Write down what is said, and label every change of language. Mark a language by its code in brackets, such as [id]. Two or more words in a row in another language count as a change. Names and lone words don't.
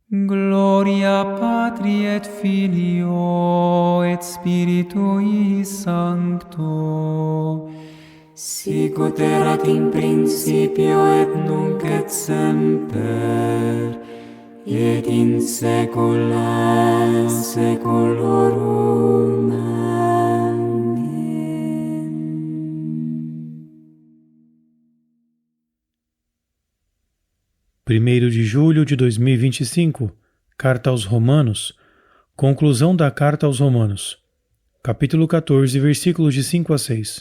[la] Gloria Patri et Filio et Spiritui Sancto, sicut erat in principio et nunc et semper, et in saecula saeculorum. [pt] Amém. 1º de julho de 2025, Carta aos Romanos, conclusão da Carta aos Romanos, capítulo 14, versículos de 5 a 6.